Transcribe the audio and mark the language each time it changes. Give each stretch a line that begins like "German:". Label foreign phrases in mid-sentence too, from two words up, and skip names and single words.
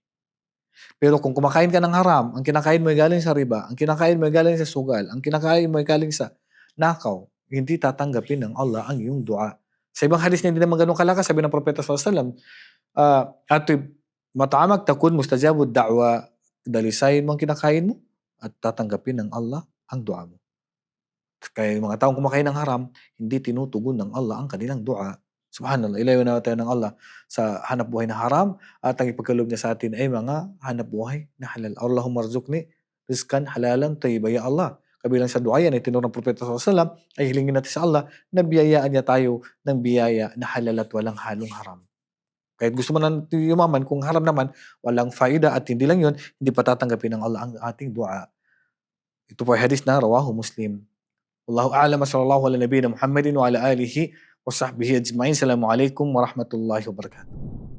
Filipino: Pero kung kumakain ka ng haram, ang kinakain mo ay galing sa riba, ang kinakain mo ay galing sa sugal, ang kinakain mo ay galing sa nakaw, hindi tatanggapin ng Allah ang iyong dua. Sa ibang hadis na hindi naman ganun kalakas, sabi ng Propeta SAW,
Arabic: أطب مطعمك تكن مستجاب الدعوة,
Filipino: dalisayin mo ang kinakain mo at tatanggapin ng Allah ang dua mo. Kaya yung mga taong kumakain ng haram, hindi tinutugon ng Allah ang kanilang dua. Subhanallah, ilayo na tayo ng Allah sa hanap buhay na haram at ang ipagkaloob niya sa atin ay mga hanap buhay na halal.
Arabic: اللهم ارزقني رزقا حلالا طيبا. يا الله,
Filipino: kabilang sa dua yan ay tinurong ng Propeta SAW ay hilingin natin sa Allah na biyayaan niya tayo ng biyaya na halal at walang halong haram. Kahit gusto mo nang yumaman, kung haram naman, walang faida at hindi lang yun, hindi pa tatanggapin ng Allah ang ating dua. Ito po ay hadis na
Arabic: رواه مسلم والله أعلم صلى الله على نبينا محمد وعلى آله وصحبه أجمعين. السلام عليكم ورحمة الله وبركاته.